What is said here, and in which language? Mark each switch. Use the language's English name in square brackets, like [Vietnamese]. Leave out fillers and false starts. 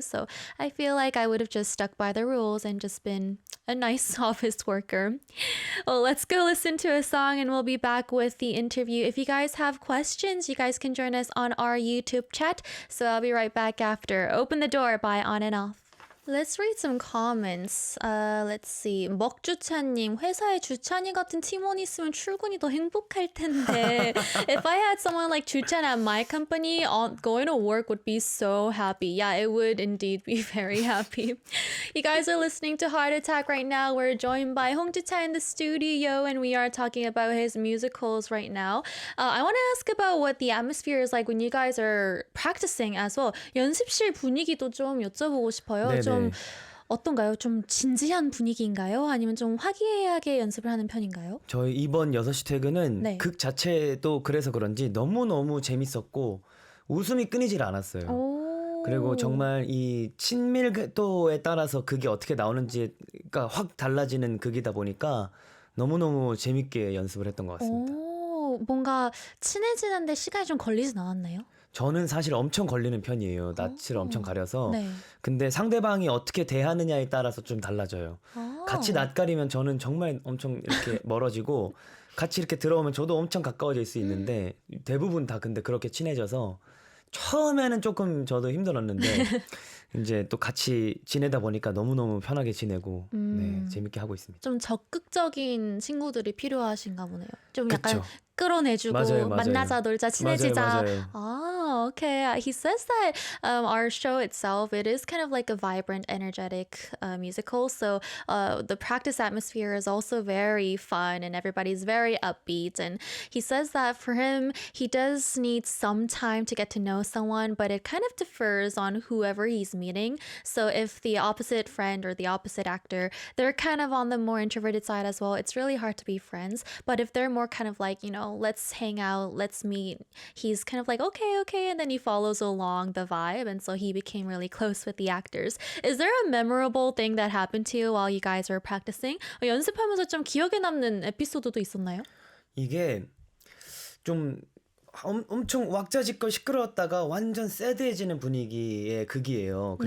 [English] So I feel like I would have just stuck by the rules and just been a nice office worker. Well, let's go listen to a song and we'll be back with the interview. If you guys have questions, you guys can join us on our YouTube chat. So I'll be right back after Open the Door by On and Off. Let's read some comments. Let's see. [Korean] 먹주찬님, 회사에 주찬이 같은 팀원이 있으면 출근이 더 행복할 텐데. [English] If I had someone like 주찬 at my company, going to work would be so happy. Yeah, it would indeed be very happy. You guys are listening to Heart Attack right now. We're joined by Hong Ju-cha in the studio, and we are talking about his musicals right now. I want to ask about what the atmosphere is like when you guys are practicing as well. [Korean] 연습실 분위기도 좀 여쭤보고 싶어요. 네네. 좀 어떤가요? 좀 진지한 분위기인가요? 아니면 좀 화기애애하게 연습을 하는 편인가요? 저희 이번 6시 퇴근은 네. 극 자체도 그래서 그런지 너무너무 재밌었고 웃음이 끊이질 않았어요. 오. 그리고 정말 이 친밀도에 따라서 극이 어떻게 나오는지가 확 달라지는 극이다 보니까 너무너무 재밌게 연습을 했던 것 같습니다. 오, 뭔가 친해지는데 시간이 좀 걸리진 않았나요? 저는 사실 엄청 걸리는 편이에요. 낯을 엄청 가려서. 네. 근데 상대방이 어떻게 대하느냐에 따라서 좀 달라져요. 아. 같이 낯가리면 저는 정말 엄청 이렇게 멀어지고 같이 이렇게 들어오면 저도 엄청 가까워질 수 있는데 대부분 다 근데 그렇게 친해져서 처음에는 조금 저도 힘들었는데 이제 또 같이 지내다 보니까 너무너무 편하게 지내고 네, 재밌게 하고 있습니다. 좀 적극적인 친구들이 필요하신가 보네요. 좀 약간 그쵸. 끌어내주고 맞아요. 만나자 놀자 친해지자. 맞아요. [English] Ah, okay. He says that our show itself, it is kind of like a vibrant, energetic musical. So the practice atmosphere is also very fun and everybody's very upbeat. And he says that for him, he does need some time to get to know someone, but it kind of differs on whoever he's meeting. So if the opposite friend or the opposite actor, they're kind of on the more introverted side as well, it's really hard to be friends. But if they're more kind of like, you know, let's hang out, let's meet, he's kind of like, okay, and then he follows along the vibe, and so he became really close with the actors. Is there a memorable thing that happened to you while you guys were practicing? [Korean] 연습하면서 좀 기억에 남는 에피소드도 있었나요? 이게 좀 엄청 왁자지껄 시끄러웠다가 완전 새드해지는 분위기의 극이에요.